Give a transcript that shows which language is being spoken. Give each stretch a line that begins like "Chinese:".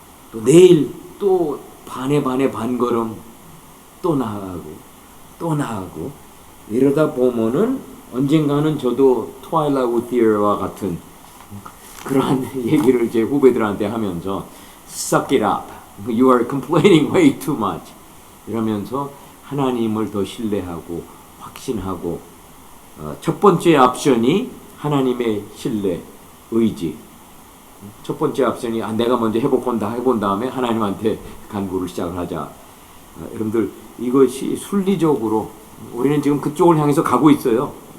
Korean: 또 내일 또 반에 반걸음 또 나아가고 이러다 보면은 언젠가는 저도 트와일라이트 우티어와 같은 그러한 얘기를 제 후배들한테 하면서
English: Suck it up. You are complaining way too much.
Korean: 이러면서 하나님을 더 신뢰하고 확신하고 첫 번째 옵션이 하나님의 신뢰, 의지. 첫 번째 옵션이 내가 먼저 해본 다음에 하나님한테 간구를 시작을 하자. 여러분들 이것이 순리적으로 우리는 지금 그쪽을 향해서 가고 있어요.